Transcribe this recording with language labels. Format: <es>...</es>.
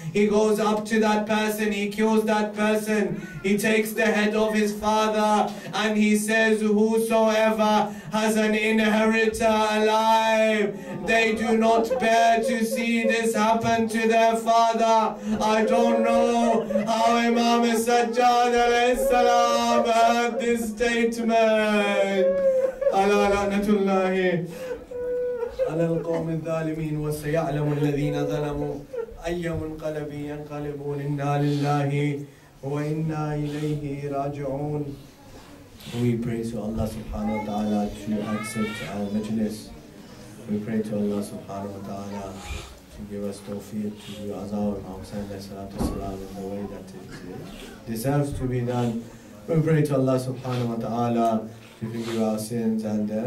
<en>He goes up to that person, he kills that person, he takes the head of his father, and he says, whosoever has an inheritor alive, they do not bear to see this happen to their father. I don't know how Imam Sajjad alayhi salam heard this statement.</en> <ar>Ala la'natullahi على القوم الظالمين وسيعلم الذين ظلموا أي منقلب ينقلبون إنا لله وإنا إليه راجعون.</ar> <en>We pray to Allah subhanahu wa ta'ala to accept our majlis. We pray to Allah subhanahu wa ta'ala to give us tawfiq to do as our Imam salam in the way that it deserves to be done. We pray to Allah subhanahu wa ta'ala to forgive our sins and</en>